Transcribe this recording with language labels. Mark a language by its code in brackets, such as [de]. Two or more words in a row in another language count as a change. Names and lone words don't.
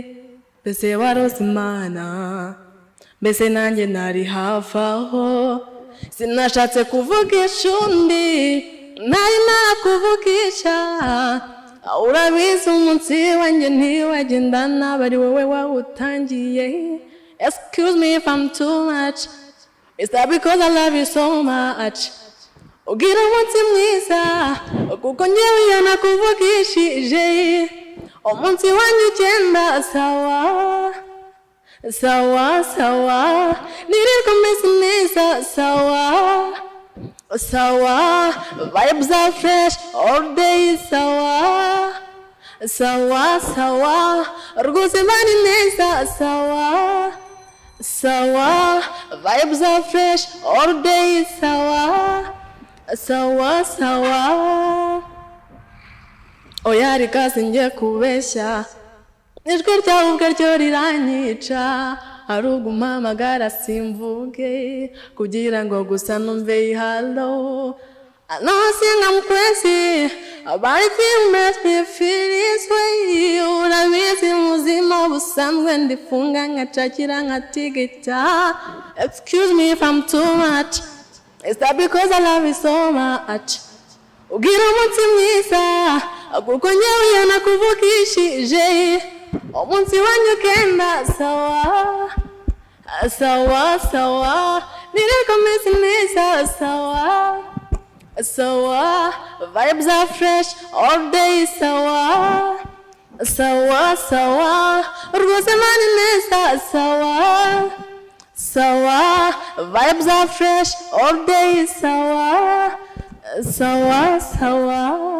[rw] Mbese warose Imana? Mbese nanjye nari hafi aho. Sinashatse kuvugisha undi, nari nakuvugisha. Urabizi umunsi wanjye ntiwagenda nabi, ari wowe wawutangiye. [en] Excuse me if I'm too much. Is that because I love you so much? [rw] Ugira umunsi mwiza kuko njyewe nakuvugishije. Umunsi wanjye ugenda sawa sawa sawa, nirirwa meze neza sawa sawa, [en] vibes are fresh all day [rw] sawa sawa sawa, rwose bari neza sawa sawa, [en] vibes are fresh all day [rw] sawa sawa sawa. Oya reka sinjye kubeshya, ijwi ryawe ubwaryo riranyica. Hari ugumpamagara simvuge kugira ngo gusa numve hello. [en] I know I think I'm crazy, but if you make me feel this way, [rw] urabizi muzima busanzwe ndifunga ngacakira nkatigita. [en] Excuse me if I'm too much. Is that because I love you so much? [rw] Ugira umunsi mwiza kuko njyewe nakuvugishije. Umunsi wanjye ugenda sawa sawa sawa, nirirwa meze neza sawa sawa, [en] vibes are fresh all day [rw] sawa sawa sawa, rwose mani neza sawa sawa, [en] vibes are fresh all day [rw] sawa sawa sawa.